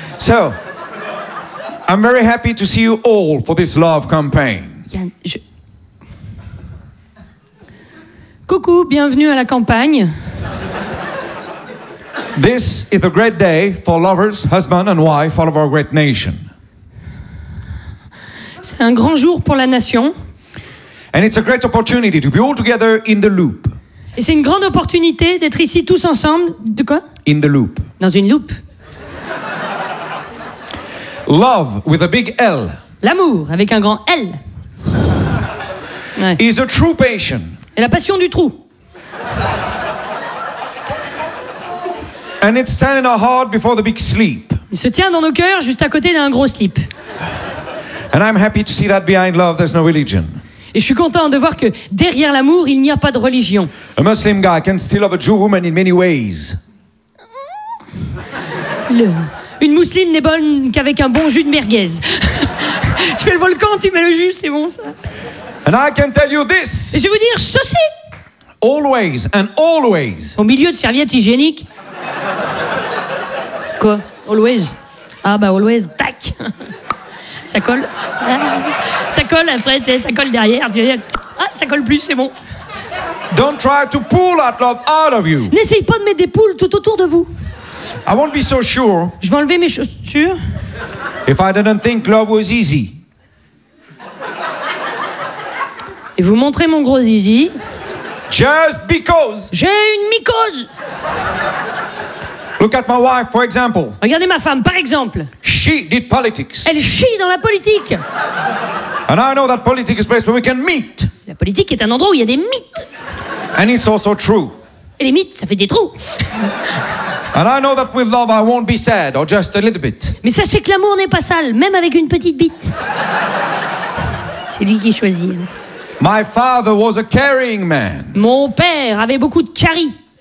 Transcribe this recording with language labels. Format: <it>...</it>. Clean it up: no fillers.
<en>So, I'm very happy to see you all for this love campaign.</en> <fr>Coucou, bienvenue à la campagne.</fr> <en>This is a great day for lovers, husband and wife, all of our great nation.</en> <fr>C'est un grand jour pour la nation.</fr> <en>And it's a great opportunity to be all together in the loop.</en> <fr>Et c'est une grande opportunité d'être ici tous ensemble. De quoi?</fr> <en>In the loop.</en> <fr>Dans une loupe.</fr> <en>Love with a big L.</en> <fr>L'amour avec un grand L. Ouais.</fr> <en>Is a true passion.</en> <fr>Et la passion du trou.</fr> <en>And it's standing our heart before the big sleep.</en> <fr>Il se tient dans nos cœurs juste à côté d'un gros slip.</fr> <en>And I'm happy to see that behind love there's no religion.</en> <fr>Et je suis content de voir que derrière l'amour, il n'y a pas de religion.</fr> <en>A Muslim guy can still love a Jew woman in many ways.</en> <fr>Une musulmane n'est bonne qu'avec un bon jus de merguez. Tu fais le volcan, tu mets le jus, c'est bon ça.</fr> <en>And I can tell you this.</en> <fr>Et je vais vous dire ceci.</fr> <en>Always and always.</en> <fr>Au milieu de serviettes hygiéniques. Quoi? Always. Ah bah always, tac. Ça colle. Ça colle après, tu sais, ça colle derrière. Tu sais. Ah, ça colle plus, c'est bon.</fr> <en>Don't try to pull that love out of you.</en> <fr>N'essaye pas de mettre des poules tout autour de vous.</fr> <en>I won't be so sure.</en> <fr>Je vais enlever mes chaussures.</fr> <en>If I didn't think love was easy.</en> <fr>Et vous montrez mon gros zizi.</fr> <en>Just because.</en> <fr>J'ai une mycose.</fr> <en>Look at my wife, for example.</en> <fr>Regardez ma femme, par exemple.</fr> <en>She did politics.</en> <fr>Elle chie dans la politique.</fr> <en>And I know that politics is a place where we can meet.</en> <fr>La politique est un endroit où il y a des mythes.</fr> <en>And it's also true.</en> <fr>Et les mythes, ça fait des trous.</fr> <en>And I know that with love, I won't be sad, or just a little bit.</en> <fr>Mais sachez que l'amour n'est pas sale, même avec une petite bite. C'est lui qui choisit.</fr> <en>My father was a caring man.</en> <fr>Mon père avait beaucoup de carie.</fr>